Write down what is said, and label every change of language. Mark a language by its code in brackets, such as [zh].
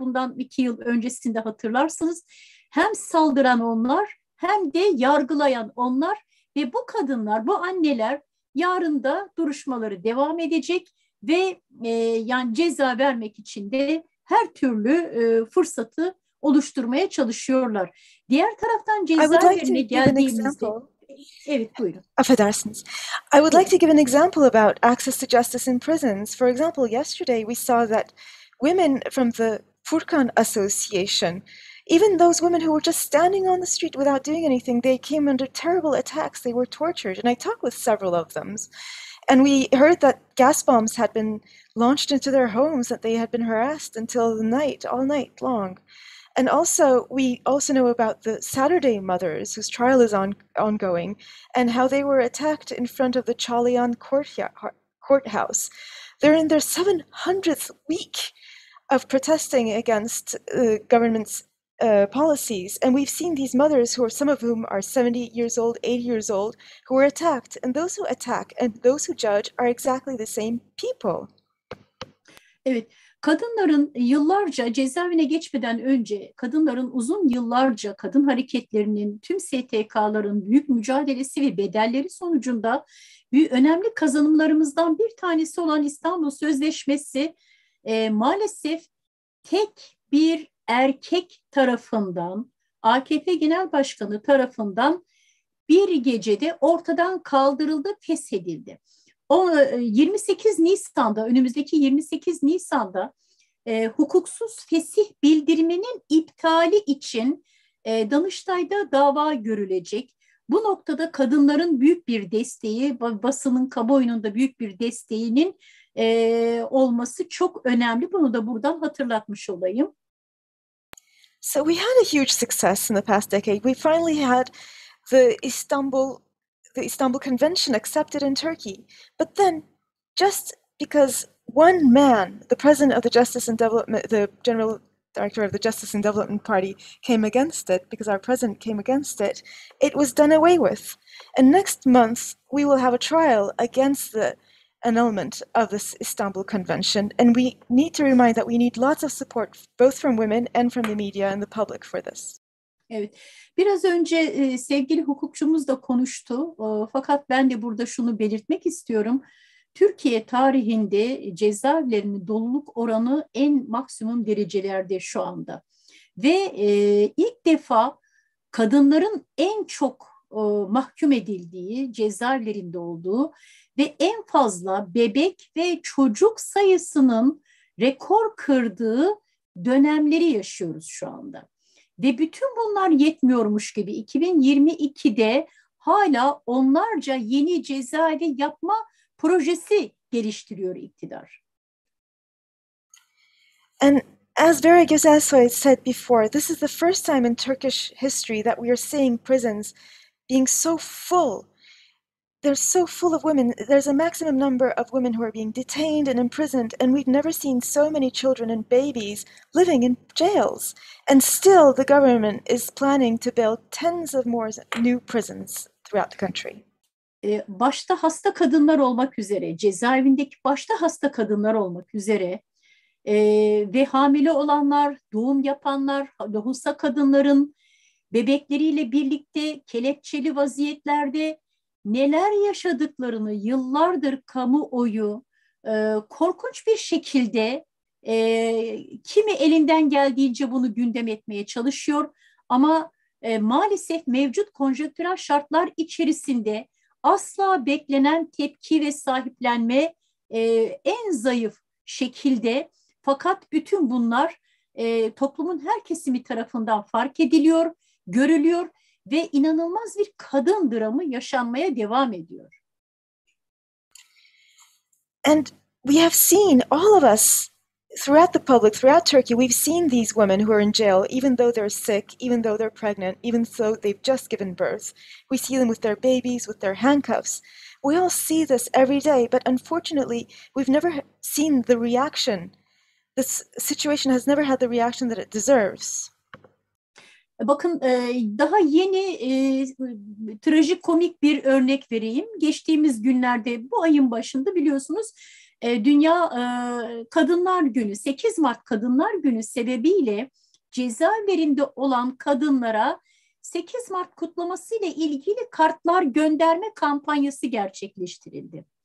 [tr] Bundan 2 yıl öncesinde hatırlarsınız. Hem saldıran onlar hem de yargılayan onlar ve bu kadınlar, bu anneler yarın da duruşmaları devam edecek ve yani ceza vermek için de her türlü fırsatı oluşturmaya çalışıyorlar. Diğer taraftan cezaevlerine geldiğimizde... Evet, buyurun. Affedersiniz. [en] I would like to give an example about access to justice in prisons. For example, yesterday we saw that women from the Furkan Association, even those women who were just standing on the street without doing anything, they came under terrible attacks. They were tortured. And I talked with several of them. And we heard that gas bombs had been launched into their homes, that they had been harassed until the night, all night long. And also, we also know about the Saturday mothers whose trial is ongoing, and how they were attacked in front of the Çağlayan courthouse. They're in their 700th week of protesting against government's policies. And we've seen these mothers, some of whom are 70 years old, 80 years old, who were attacked. And those who attack and those who judge are exactly the same people. [tr] Evet, kadınların yıllarca cezaevine geçmeden önce, kadınların uzun yıllarca kadın hareketlerinin, tüm STK'ların büyük mücadelesi ve bedelleri sonucunda önemli kazanımlarımızdan bir tanesi olan İstanbul Sözleşmesi maalesef tek bir erkek tarafından, AKP Genel Başkanı tarafından bir gecede ortadan kaldırıldı, feshedildi. 28 Nisan'da, önümüzdeki 28 Nisan'da hukuksuz fesih bildiriminin iptali için Danıştay'da dava görülecek. Bu noktada kadınların büyük bir desteği, basının, kamuoyunun da büyük bir desteğinin olması çok önemli. Bunu da buradan hatırlatmış olayım. [en] So we had a huge success in the past decade. We finally had the Istanbul Convention accepted in Turkey. But then, just because one man, the president of the the general director of the Justice and Development Party, came against it, because our president came against it, it was done away with. And next month, we will have a trial against the annulment of this Istanbul Convention. And we need to remind that we need lots of support, both from women and from the media and the public for this. [tr] Evet, biraz önce sevgili hukukçumuz da konuştu. Fakat ben de burada şunu belirtmek istiyorum. Türkiye tarihinde cezaevlerinin doluluk oranı en maksimum derecelerde şu anda. Ve ilk defa kadınların en çok mahkum edildiği, cezaevlerinde olduğu ve en fazla bebek ve çocuk sayısının rekor kırdığı dönemleri yaşıyoruz şu anda. Ve bütün bunlar yetmiyormuş gibi 2022'de hala onlarca yeni cezaevi yapma projesi geliştiriyor iktidar. [en] And as Vera Güzelsoy said before, this is the first time in Turkish history that we are seeing prisons being so full. They're so full of women. There's a maximum number of women who are being detained and imprisoned, and we've never seen so many children and babies living in jails. And still, the government is planning to build tens of more new prisons throughout the country. [tr] Başta hasta kadınlar olmak üzere, cezaevindeki başta hasta kadınlar olmak üzere ve hamile olanlar, doğum yapanlar, lohusa kadınların bebekleriyle birlikte kelepçeli vaziyetlerde neler yaşadıklarını yıllardır kamuoyu korkunç bir şekilde kimi elinden geldiğince bunu gündem etmeye çalışıyor. Ama maalesef mevcut konjonktürel şartlar içerisinde asla beklenen tepki ve sahiplenme en zayıf şekilde, fakat bütün bunlar toplumun her kesimi tarafından fark ediliyor, görülüyor ve inanılmaz bir kadın dramı yaşanmaya devam ediyor. [en] And we have seen, all of us, throughout the public, throughout Turkey, we've seen these women who are in jail, even though they're sick, even though they're pregnant, even though they've just given birth. We see them with their babies, with their handcuffs. We all see this every day, but unfortunately, we've never seen the reaction. This situation has never had the reaction that it deserves. [tr] Bakın daha yeni trajikomik bir örnek vereyim. Geçtiğimiz günlerde, bu ayın başında biliyorsunuz, Dünya Kadınlar Günü, 8 Mart Kadınlar Günü sebebiyle cezaevlerinde olan kadınlara 8 Mart kutlaması ile ilgili kartlar gönderme kampanyası gerçekleştirildi.